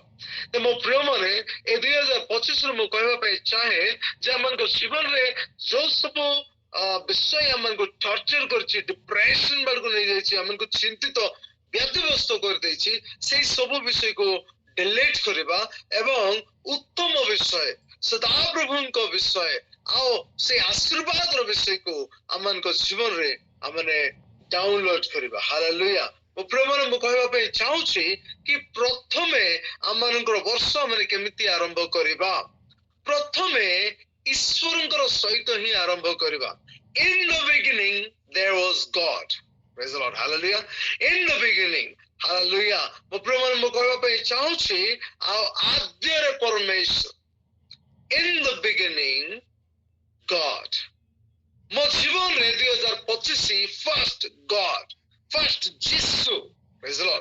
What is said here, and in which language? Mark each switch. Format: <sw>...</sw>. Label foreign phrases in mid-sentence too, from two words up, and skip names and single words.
<or>ମୋ ପ୍ରିୟ ମାନେ ଏ 2025 ରେ ମୁଁ କହିବା ପାଇଁ ଚାହେଁ ଯେ ଆମମାନଙ୍କ ଜୀବନରେ ଯୋଉ ସବୁ ବିଷୟ ଆମମାନଙ୍କୁ ଟର୍ଚର କରିଛି, ଡିପ୍ରେସନ ବେଳକୁ ନେଇଯାଇଛି, ଆମକୁ ଚିନ୍ତିତ ବ୍ୟତିବ୍ୟସ୍ତ କରିଦେଇଛି, ସେଇ ସବୁ ବିଷୟକୁ ଡିଲିଟ କରିବା ଏବଂ ଉତ୍ତମ ବିଷୟ, ସଦାପ୍ରଭୁଙ୍କ ବିଷୟ ଆଉ ସେଇ ଆଶୀର୍ବାଦର ବିଷୟକୁ ଆମମାନଙ୍କ ଜୀବନରେ ଆମେ ଡାଉନଲୋଡ କରିବା। ହାଲେଲୁୟା। ମୋ ପ୍ରିୟମାନେ ମୁଁ କହିବା ପାଇଁ ଚାହୁଁଛି କି ପ୍ରଥମେ ଆମମାନଙ୍କର ବର୍ଷ ଆମେ କେମିତି ଆରମ୍ଭ କରିବା, ପ୍ରଥମେ ଈଶ୍ୱରଙ୍କର ସହିତ ହିଁ ଆରମ୍ଭ କରିବା।</or> <en>In the beginning there was God. Praise the Lord. Hallelujah. In the beginning. Hallelujah.</en> <or>ମୋ ପ୍ରିୟମାନେ ମୁଁ କହିବା ପାଇଁ ଚାହୁଁଛି ଆଉ ଆଦ୍ୟରେ ପରମେଶ୍ୱର।</or> <en>In the beginning God.</en> <or>ମୋ ଜୀବନରେ</or> <en>2025 first God, first Jesus. Praise the Lord.</en>